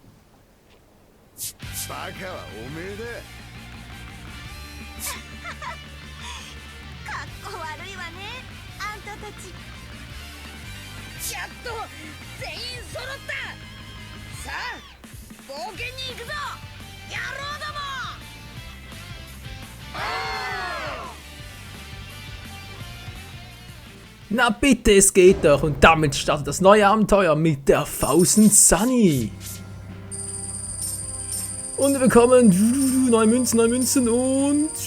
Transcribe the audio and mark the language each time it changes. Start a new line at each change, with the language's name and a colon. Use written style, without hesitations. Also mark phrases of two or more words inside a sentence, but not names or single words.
Japanese: バカはおめえだ。かっこ悪いわね、あんたたち。やっと全員揃った。さあ冒険に行くぞ野郎ども。
German: Na bitte, es geht doch und damit startet das neue Abenteuer mit der Thousand Sunny. Und wir bekommen 9 Münzen und...